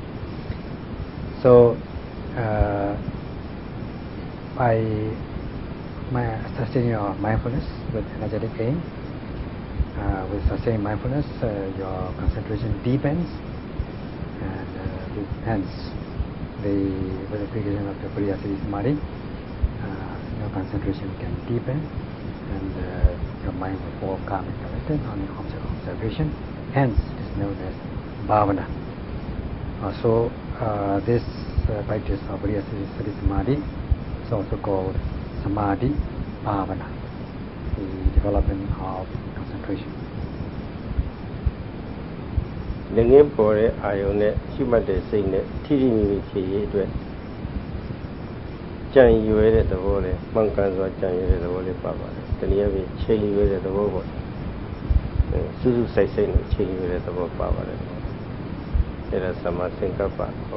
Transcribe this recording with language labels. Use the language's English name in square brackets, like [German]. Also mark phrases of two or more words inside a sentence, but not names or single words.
[English] So by sustaining your mindfulness with energetic aim, with sustained mindfulness, your concentration deepens, and hence with the application of the Viriya, Sati, Samadhi, your concentration can deepen, and your mind will fall calm and collected on the object of observation. Hence, it is known as bhavana. So this practice of Viriya, Sati, Samadhi is also called samadhi bhavana, the development of concentration. [Burmese] ငငယ်ပေါ်တဲ့အာယုံနဲ့ရှိမှတ်တဲ့စိတ်နဲ့ထိထိမိမိဖြစ်ရတဲ့ကြံရွယ်တဲ့သဘောနဲ့မှန်ကန်စွာကြံရွယ်တဲ့သဘောလေးပါပါတယ်။တနည်းအားဖြင့်ချိန်ရွယ်တဲ့ သဘောပေါ့။စူးစူးစိုက်စိုက်နဲ့ချိန်ရွယ်တဲ့သဘောပါပါတယ်။အဲဒါသမာသင်္ကပ္ပခေါ်